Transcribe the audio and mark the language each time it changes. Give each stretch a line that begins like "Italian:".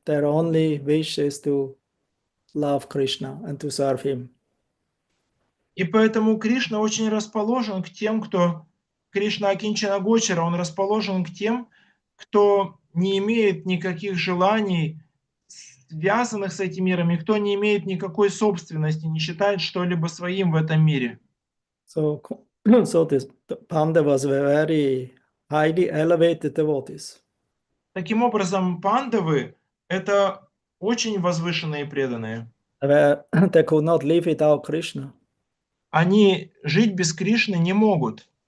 English: Their only wish is to love Krishna and to serve him.
Russian: И поэтому Кришна очень расположен к тем, кто... Кришна Акинчана Гочара, он расположен к тем, кто не имеет никаких желаний, связанных с этим миром, и кто не имеет никакой собственности, не считает что-либо своим в этом мире.
English: So the Pandavas were very highly elevated devotees.
Russian: Таким образом, пандавы — это очень возвышенные преданные.
English: They could not live without Krishna.
Russian: Они жить без Кришны не могут.